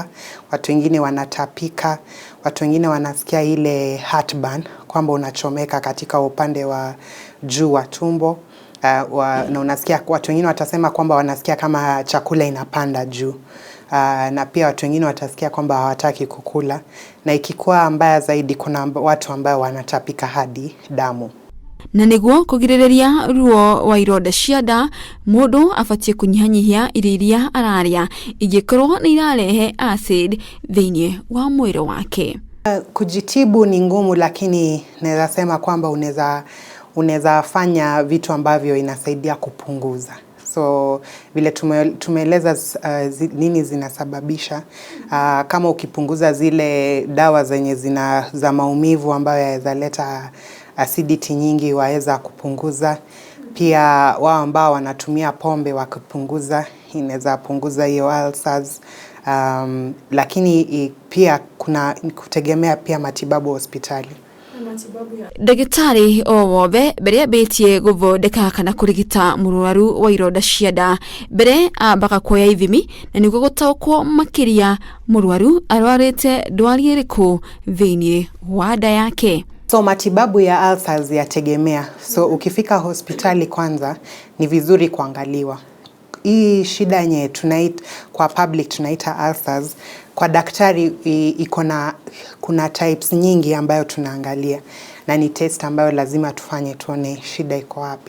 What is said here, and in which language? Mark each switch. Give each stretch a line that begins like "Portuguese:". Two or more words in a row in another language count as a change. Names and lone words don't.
Swahili: Watu wengine wanatapika. Watu wengine wanasikia ile heartburn kwamba unachomeka katika upande wa juu wa tumbo. Na unasikia watu wengine watasema kwamba wanasikia kama chakula inapanda juu. Na pia watu wengine watasikia kwamba hawataki kukula. Na ikikuwa mbaya zaidi kuna watu ambao wanatapika hadi damu.
Kikuyu: Na nĩguo kũgirĩrĩria ruo wa ironda cia nda, mũndũ abatie kũnyihanyihia irio iria ararĩa ingĩkorwo nĩ irarehe acid thĩinĩ wa mwĩrĩ wake.
Swahili: Kujitibu ni ngumu lakini naweza sema kwamba unaweza fanya vitu ambavyo inasaidia kupunguza. So vile tumeeleza nini zinasababisha, kama ukipunguza zile dawa zenye za maumivu ambayo yaweza leta acidity nyingi waweza kupunguza. Pia wao ambao wanatumia pombe wakipunguza inaweza punguza hiyo ulcers. Lakini pia kuna kutegemea pia matibabu hospitali.
Kikuyu: Dagitari o wothe mbere ambĩtie gũthondeka kana kũrigita mũrwaru wa ironda cia nda, mbere ambaga kuoya ithimi na nĩguo gũtaũkwo makĩria mũrwaru arwarĩte ndwari ĩrĩkũ thĩinĩ wa nda yake.
Swahili: So matibabu ya ulcers yategemea. So ukifika hospitali kwanza ni vizuri kuangaliwa. hii shida yenye tunaita kwa public tunaita ulcers, kwa daktari kuna types nyingi ambayo tunaangalia na ni test ambayo lazima tufanye tuone shida iko wapi.